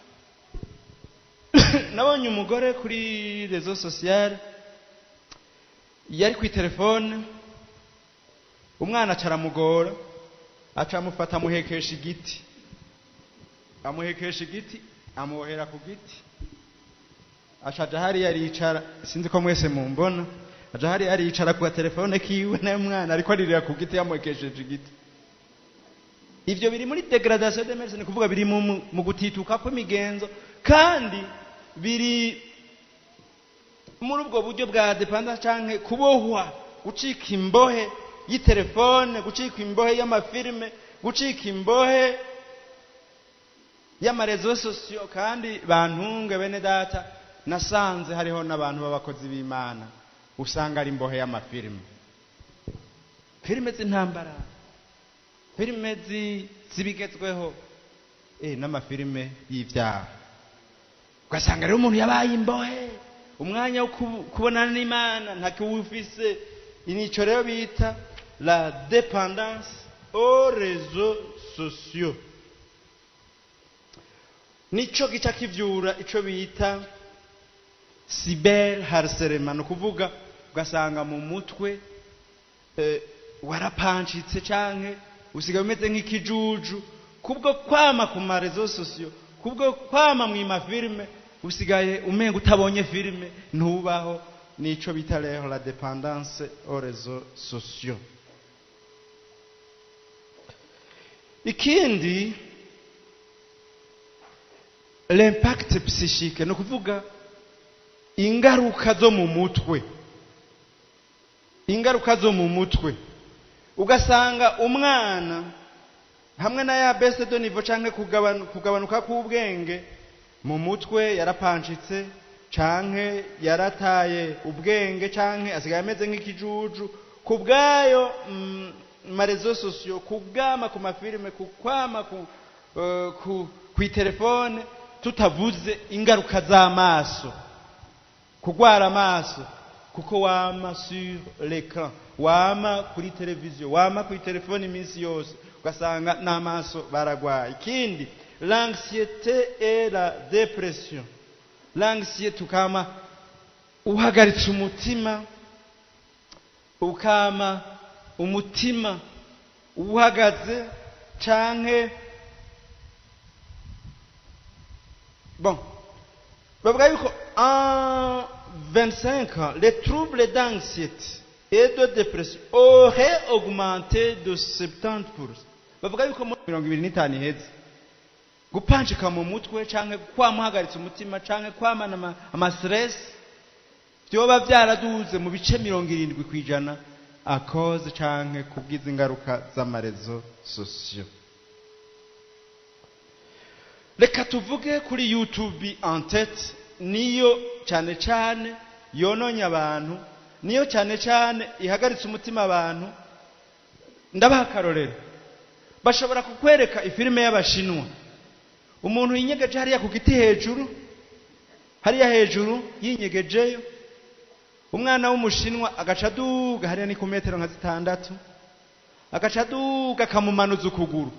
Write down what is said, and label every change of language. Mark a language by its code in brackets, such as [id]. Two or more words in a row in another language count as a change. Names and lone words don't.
[rn] Nabonye umugore kuri rezo sociale yari ku telefone, umwana acaramugora, acamufata amuhekesha igiti, amuhekesha igiti, amubohera ku giti, acaja hari yaricara, sinzi ko mwese mumbona, aja hari yaricara ku telefone kiwe, nayo mwana ariko aririra ku giti yamuhekesheje igiti. Ivyo biri muri [fr] dégradation de mœurs, [rn] ni kuvuga biri mu gutituka kw'imigenzo, kandi biri muri ubwo buryo bwa dépendance canke kubohwa, gucika imbohe y'itelefone, gucika imbohe y'amafilme, gucika imbohe y'amarezo sociaux. Kandi bantunge bene data, nasanze hariho n'abantu b'abakozi b'Imana usanga ari imbohe y'amafilme, filme z'intambara, filme zibigezweho, n'amafilme y'ivyaha. Ugasanga rero umuntu yabaye imbohe, umwanya wo kubonana n'Imana ntakiwufise. Inico rero bita [fr] la dépendance aux réseaux sociaux. [rn] Nico gica kivyura ico bita [fr] cyber harcèlement, [rn] no kuvuga ugasanga mu mutwe warapanchitse canke usigaye umeze nk'ikijuju kubwo kwama ku ma [fr] réseaux sociaux, [rn] kubwo kwama mu mafilme, usigaye umenga utabonye filme ntubaho. Nico bita rero [fr] la dépendance aux réseaux sociaux. Ikindi, l'impact psychique, [rn] no kuvuga ingaruka zo mu mutwe, ingaruka zo mu mutwe. Ugasanga umwana hamwe na ya [fr] baisse de niveau [rn] canke kugabanuka k'ubwenge mu mutwe, yarapanchitse canke yarataye ubwenge canke asigaye ameze nk'ikijuju kubgayo marezo sociaux, kugama ku mafilme, kukwama ku telefone, tutavuze ingaruka z'amaso, kugwara amaso kuko wama [fr] sur l'écran, [rn] wama kuri televiziyo, wama kuri telefone iminsi yose, ugasanga n'amaso baragwaye. Ikindi, [fr] l'anxiété et la dépression. l'anxiété [rn] ukama uhagaritse umutima, ukama umutima uhagaze canke bon bavuga yuko [fr] en 25 ans les troubles d'anxiété et de dépression auraient augmenté de 70%. [rn] bavuga yuko mu 25 iheze gupanjika mu mutwe canke kwamuhagaritse umutima canke kwamana ama-stress byoba byaraduze mu bice 70% [fr] à cause [rn] canke kubwiza ingaruka z'amarezo sociaux. Reka tuvuge kuri YouTube [fr] en tête, [rn] niyo cyane cyane yononye abantu, niyo cyane cyane ihagaritse umutima abantu. Ndabaha karorero, bashobora kukwereka ifilime y'abashinwa, umuntu yinyegeje hariya ku giti hejuru, hariya hejuru yinyegejeyo, umwana w'umushinwa agacaduga hariya ni ku metero nka 6, agacaduga kamumanuza ukuguru.